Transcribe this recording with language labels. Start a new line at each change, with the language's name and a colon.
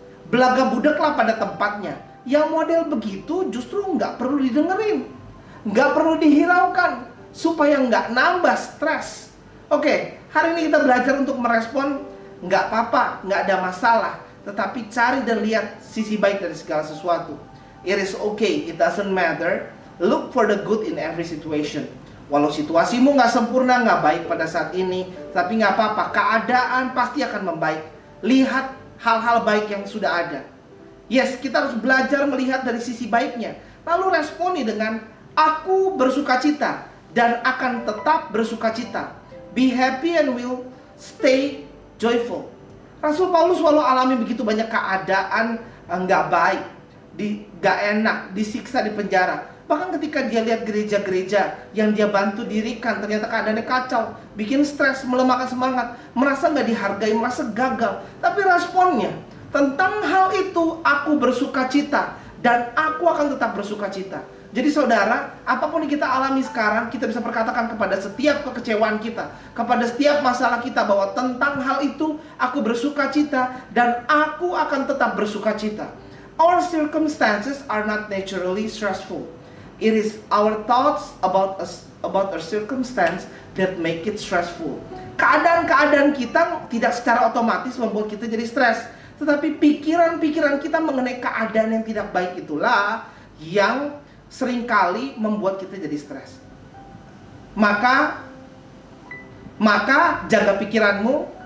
Indonesian: Belaga budaklah pada tempatnya. Yang model begitu justru nggak perlu didengerin, nggak perlu dihiraukan, supaya nggak nambah stres. Oke, hari ini kita belajar untuk merespon. Nggak apa-apa, nggak ada masalah, tetapi cari dan lihat sisi baik dari segala sesuatu.
English: It is okay, it doesn't matter. Look for the good in every situation.
Indonesian: Walau situasimu nggak sempurna, nggak baik pada saat ini, tapi nggak apa-apa, keadaan pasti akan membaik. Lihat hal-hal baik yang sudah ada. Yes, kita harus belajar melihat dari sisi baiknya. Lalu responi dengan, aku bersukacita dan akan tetap bersukacita.
English: Be happy and will stay joyful.
Indonesian: Rasul Paulus selalu alami begitu banyak keadaan nggak baik, nggak enak, disiksa di penjara. Bahkan ketika dia lihat gereja-gereja yang dia bantu dirikan, ternyata keadaannya kacau, bikin stres, melemahkan semangat, merasa nggak dihargai, merasa gagal. Tapi responnya, tentang hal itu aku bersukacita dan aku akan tetap bersukacita. Jadi saudara, apapun yang kita alami sekarang, kita bisa perkatakan kepada setiap kekecewaan kita, kepada setiap masalah kita, bahwa tentang hal itu aku bersukacita dan aku akan tetap bersukacita.
English: Our circumstances are not naturally stressful. It is our thoughts about our circumstance that make it stressful.
Indonesian: Keadaan-keadaan kita tidak secara otomatis membuat kita jadi stres, tetapi pikiran-pikiran kita mengenai keadaan yang tidak baik itulah yang seringkali membuat kita jadi stres. Maka jaga pikiranmu.